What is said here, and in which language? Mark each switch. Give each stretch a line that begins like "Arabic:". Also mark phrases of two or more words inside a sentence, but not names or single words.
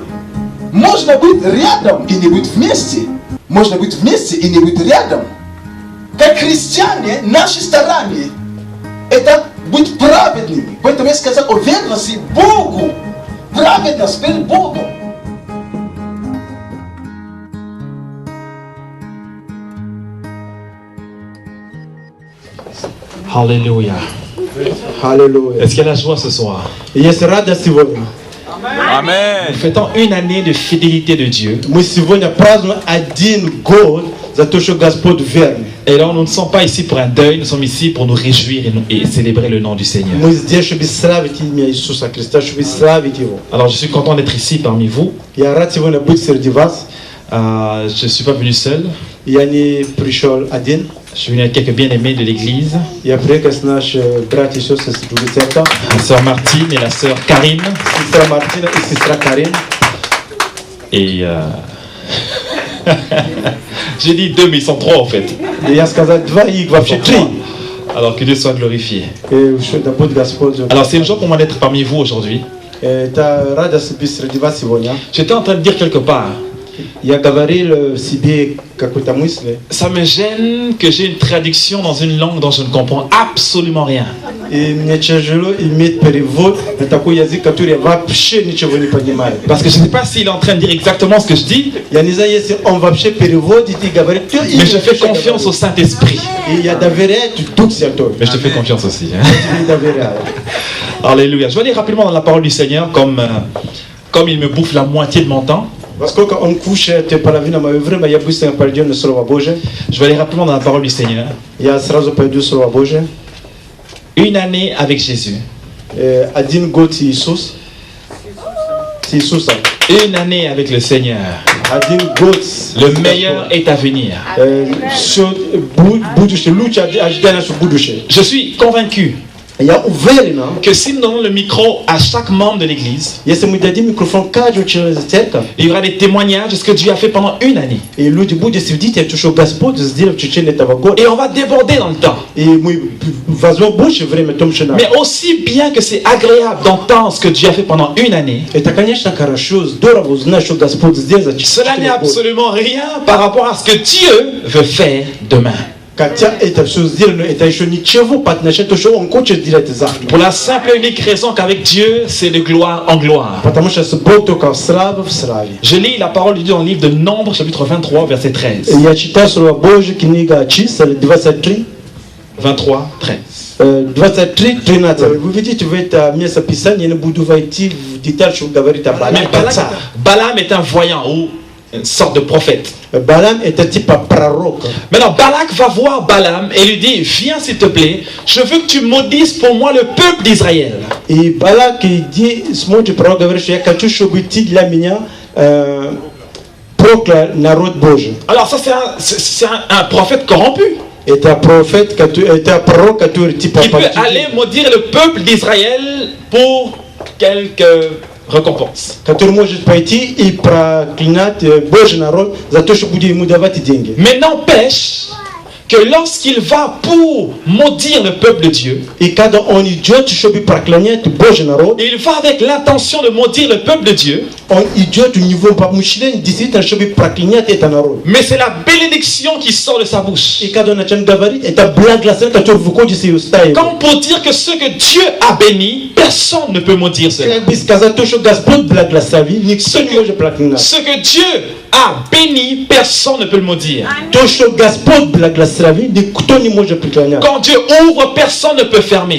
Russian: Можно быть рядом и не быть вместе. Можно быть вместе и не быть рядом. Как христиане, наши старания – это быть праведными. Поэтому я сказал о верности Богу. Праведность перед Богом.
French: Alléluia.
Russian: Аллилуйя.
French: Est-ce qu'il y a la joie ce soir?
Russian: Есть радость сегодня.
French: Nous fêtons une année de fidélité de Dieu.
Russian: Мы сегодня празднуем 1 год за то, что Господь верный.
French: Et alors nous ne sommes pas ici pour un deuil, nous sommes ici pour nous réjouir et célébrer le nom du Seigneur.
Russian: Мы здесь, чтобы славить имя Иисуса Христа, чтобы славить Его.
French: Alors je suis content d'être ici parmi vous.
Russian: Я рад сегодня быть среди вас.
French: Je ne suis pas venu seul.
Russian: Я не пришел один.
French: Je suis venu avec quelques bien-aimés de l'église.
Russian: Я приехал с нашими братьями и сестрами с другой церкви.
French: La sœur Martine et la sœur Karine.
Russian: Сестра Мартина и сестра Карин.
French: Et j'ai dit 2, mais ils sont 3 en fait.
Russian: И я сказал 2, их вообще 3.
French: Alors que Dieu soit glorifié.
Russian: Да будет Господь.
French: Alors c'est une joie pour moi d'être parmi vous aujourd'hui.
Russian: Это радость быть среди вас сегодня.
French: J'étais en train de dire quelque part.
Russian: Я говорил себе какую-то мысль.
French: Ça me gêne que j'ai une traduction dans une langue dont je ne comprends absolument rien.
Russian: И мне тяжело иметь перевод на такой язык, который я вообще ничего не понимаю.
French: Parce que je ne sais pas s'il est en train de dire exactement ce que je dis.
Russian: Я не знаю, если он вообще переводит и говорит.
French: Mais je fais confiance au Saint-Esprit.
Russian: И я доверяю Дух Святой.
French: Mais je te fais confiance aussi.
Russian: Я доверяю.
French: Alléluia. Je vais aller rapidement dans la parole du Seigneur comme il me bouffe la moitié de mon temps.
Russian: Поскольку он кушает половину моего времени, я быстро пойду на Слово Божие.
French: Je vais aller rapidement dans la parole du Seigneur.
Russian: Я сразу пойду в Слово Божие.
French: Une année avec Jésus.
Russian: 1 год с Иисусом.
French: Une année avec le Seigneur.
Russian: 1 год.
French: Le meilleur est à venir.
Russian: Будущее, лучше ожидать наше будущее.
French: Je suis convaincu
Russian: Я уверен,
French: que si nous donnons le micro à chaque membre de l'église,
Russian: если мы дадим микрофон каждому члену церкви,
French: il y aura des témoignages de ce que Dieu a fait pendant une année.
Russian: и люди будут свидетельствовать, что Господь сделал в течение этого года.
French: Et on va déborder dans le temps.
Russian: И мы возьмем больше времени, том, что надо.
French: Mais aussi bien que c'est agréable d'entendre ce que Dieu a fait pendant une année,
Russian: Это, конечно, хорошо, здорово узнать, что Господь сделал за
French: cela n'est
Russian: 4 года.
French: absolument rien par rapport à ce que Dieu veut faire demain.
Russian: Хотя это все сделано, это еще ничего по отношению к тому, что Он хочет сделать завтра.
French: Pour la simple et unique raison qu'avec Dieu, c'est de gloire en gloire.
Russian: Потому что с Богом только в славе.
French: Je lis la parole de Dieu dans le livre de Nombres, chapitre 23, verset 13.
Russian: Я читаю Слово Божье, книга Чисел, 23. 23, 13. 23:13. Вы видите, в это место Писания, я не буду войти в деталь, что говорит о Mais Баламе.
French: Balaam est un voyant ou une sorte de prophète.
Russian: Балам это типа пророк.
French: Maintenant, Balak va voir Balaam et lui dit: viens s'il te plaît, je veux que tu maudisses pour moi le peuple d'Israël.
Russian: И Балак иди, смотри, пророк говорит, что я хочу, чтобы ты для меня проклял народ Божий.
French: Alors ça c'est un prophète corrompu.
Russian: Это профет, это пророк, который типа
French: Il peut aller maudire le peuple d'Israël pour quelques récompenses.
Russian: который может пойти и проклинать Божий народ за то, что будет ему давать деньги.
French: Mais n'empêche que lorsqu'il va pour maudire le peuple de Dieu,
Russian: И когда он идет, чтобы проклинать Божий народ,
French: il va avec l'intention de maudire le peuple de Dieu,
Russian: он идет у него помышление действительно, чтобы проклинать этот народ.
French: mais c'est la bénédiction qui sort de sa bouche.
Russian: И когда он начинает говорить, это благословение, которое выходит из уста его.
French: Comme pour dire que ce que Dieu a béni, personne ne peut maudire cela.
Russian: Как бы сказать, то, что Господь благословил, никто не может проклинать.
French: Ce que Dieu a béni, personne ne peut le maudire.
Russian: То, что Господь благословил, никто не может проклинать.
French: Quand Dieu ouvre, personne ne peut fermer.